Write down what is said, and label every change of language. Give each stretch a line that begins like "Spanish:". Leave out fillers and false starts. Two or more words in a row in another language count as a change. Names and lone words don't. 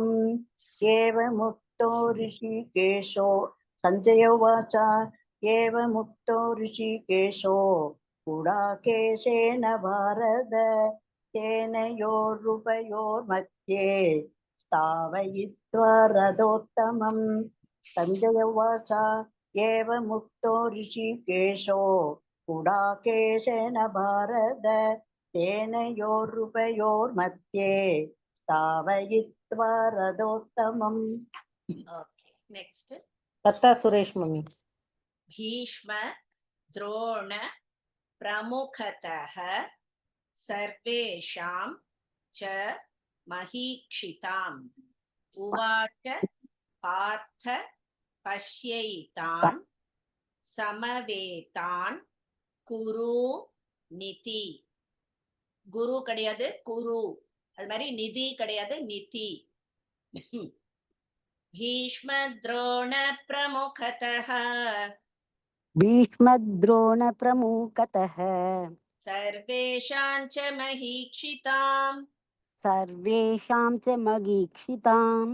Sanskrit: एवमुक्तो ऋषिकेशो सञ्जय उवाच एवमुक्तो ऋषिकेशो गुडाकेशेन भारत सेनयोरुभयोर्मध्ये स्थापयित्वा रथोत्तमम्. सञ्जय उवाच एवमुक्तो ऋषिकेशो गुडाकेशेन भारत सेनयोरुभयोर्मध्ये स्थापयित्वा रथोत्तमम्.
English: Okay, next.
Tamil: லதா சுரேஷ் மம்மி.
Sanskrit: भीष्म द्रोण प्रमुखतः सर्वेषां च महीक्षिताम् उवाच पार्थ पश्यैतान् समवेतान् कुरु निति.
Tamil: குரு கிடையாது குரு, அது மாதிரி நிதி கிடையாது நிதி.
Sanskrit: भीष्म द्रोण प्रमुखतः भीष्मद्रोण प्रमुखतः सर्वेषां च महीक्षिताम् सर्वेषां च महीक्षिताम्